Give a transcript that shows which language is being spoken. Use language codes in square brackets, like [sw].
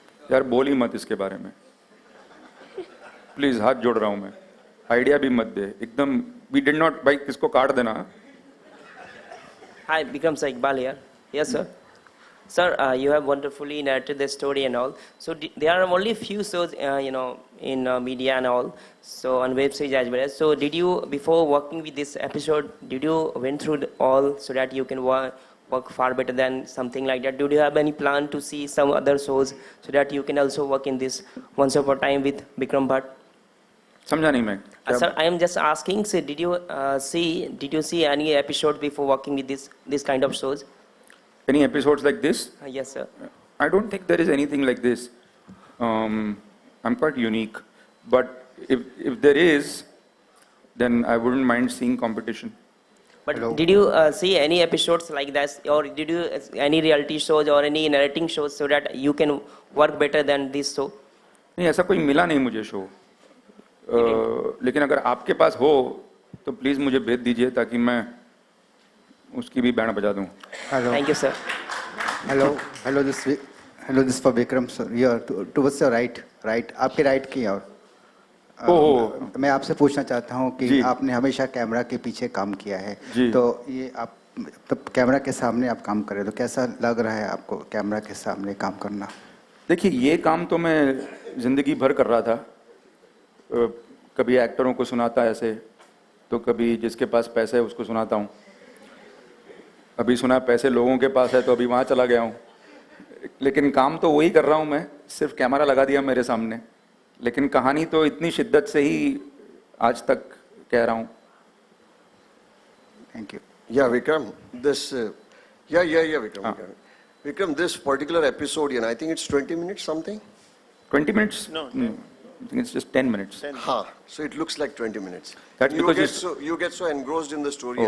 [hi] यार बोल ही मत इसके बारे में, प्लीज हाथ जोड़ रहा हूं मैं, आइडिया भी मत दे एकदम. [en] we did not, [hi] भाई किसको काट देना. [en] Hi, Vikram sir, Iqbal here. Yes, sir. Sir, you have wonderfully narrated the story and all. So there are only few shows, in media and all. So on web series as well. So did you, before working with this episode, did you went through all so that you can work far better than something like that? Do you have any plan to see some other shows so that you can also work in this Once Upon a Time with Vikram Bhatt? [hi] समझा नहीं मैं. [en] Sir, I am just asking. So did you see any episode before working with this kind of shows? Any episodes like this? Yes, sir. I don't think there is anything like this. I'm quite unique, but if there is, then I wouldn't mind seeing competition. But did you see any episodes like that, or did you any reality shows or any narrating shows so that you can work better than this show? [hi] नहीं, ऐसा कोई मिला नहीं मुझे show. लेकिन अगर आपके पास हो तो प्लीज़ मुझे भेज दीजिए ताकि मैं उसकी भी बैंड बजा दूँ. [en] Hello. Thank you, sir. Hello, this for Vikram, sir. Here, towards your right. [hi] आपके right की ओर. ओह. मैं आपसे पूछना चाहता हूँ कि जी. आपने हमेशा कैमरा के पीछे काम किया है. जी. तो ये आप तब कैमरा के सामने आप काम कर रहे हो, तो कैसा लग रहा है आपको कैमरा के सामने काम करना? देखिए, ये काम तो मैं ज़िंदगी भर कर रहा था. कभी एक्टरों को सुनाता ऐसे, तो कभी जिसके पास पैसे है उसको सुनाता हूँ. अभी सुना पैसे लोगों के पास है तो अभी वहाँ चला गया हूँ. लेकिन काम तो वही कर रहा हूँ मैं, सिर्फ कैमरा लगा दिया मेरे सामने. लेकिन कहानी तो इतनी शिद्दत से ही आज तक कह रहा हूँ. [en] Thank you. Yeah, Vikram, this, Vikram. Vikram, this particular episode, I think it's 20 minutes something? 20 minutes? No, I think it's just 10 minutes. So it looks like 20 minutes. That's you because get you get so engrossed in the story as